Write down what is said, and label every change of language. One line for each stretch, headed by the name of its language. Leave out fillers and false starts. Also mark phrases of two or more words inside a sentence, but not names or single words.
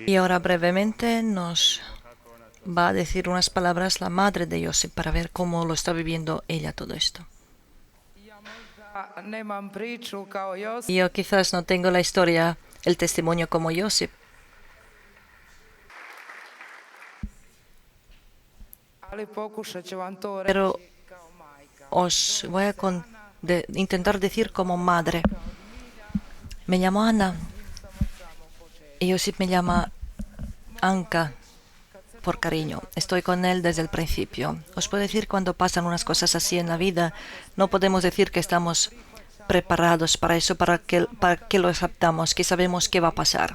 Spanish: Y ahora brevemente nos va a decir unas palabras la madre de Josip para ver cómo lo está viviendo ella todo esto.
Croatian: Ja možda nemam priču kao Josip,
Spanish: Yo quizás no tengo la historia, el testimonio como Josip,
Croatian: ali pokušat ću vam to
Spanish: pero
Croatian: reći kao majka.
Spanish: os voy a intentar decir como madre. Me llamo Ana y Josip me llama Anka por cariño. Estoy con él desde el principio. Os puedo decir, cuando pasan unas cosas así en la vida, no podemos decir que estamos preparados para eso, para que lo aceptamos, que sabemos qué va a pasar.